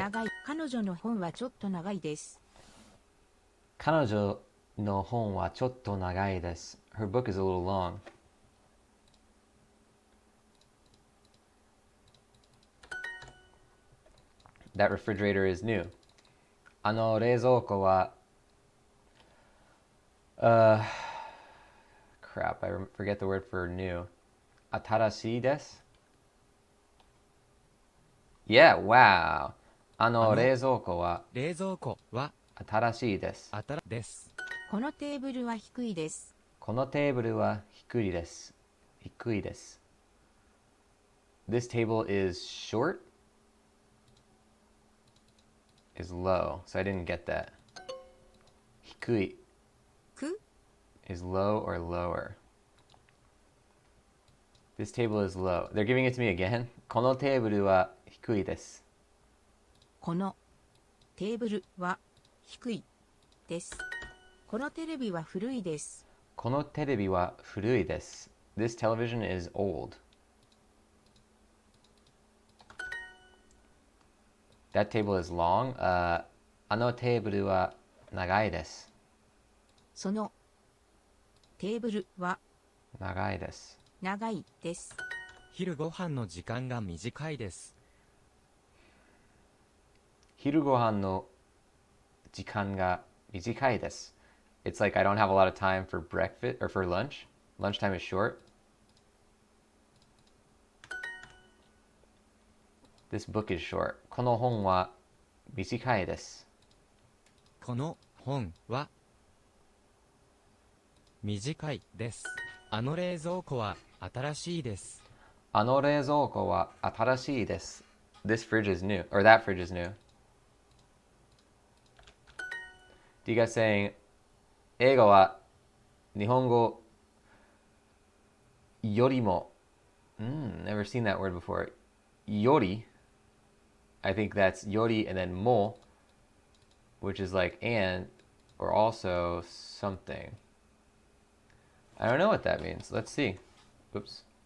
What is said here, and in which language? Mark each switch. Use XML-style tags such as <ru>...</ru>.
<ja>長い彼女の本はちょっと長いです。彼女の本はちょっと長いです。</ja> <en>Her book is a little long. That refrigerator is new.</en> <ja>あの冷蔵庫は</ja> <en>crap, I forget the word for new.</en> <ja>新しいです。 Yeah, wow. あの冷蔵庫は冷蔵庫は新しいです。です。このテーブルは低いです。このテーブルは低いです。低いです。</ja> <en>This table is short? Is low, so I didn't get that.</en> <ja>低いく</ja> <en>is low or lower. This table is low. They're giving it to me again.</en> <ja>このテーブルは低いです。このテーブルは低いです。このテレビは古いです。このテレビは古いです。</ja> <en>This television is old. That table is long.</en> <ja>あのテーブルは長いです。そのテーブルは長いです。長いです。昼ご飯の時間が短いです。昼ご飯の時間が短いです。</ja> <en>It's like I don't have a lot of time for breakfast or for lunch. Lunchtime is short. This book is short.</en> <ja>この本は短いです。この本は短いです。あの冷蔵庫は新しいです。あの冷蔵庫は新しいです。</ja> <en>This fridge is new, or that fridge is new. Do you guys saying</en> <ja>英語は日本語よりも</ja> <en>never seen that word before. より I think that's より and then も which is like and or also something. I don't know what that means. Let's see. Oops.</en>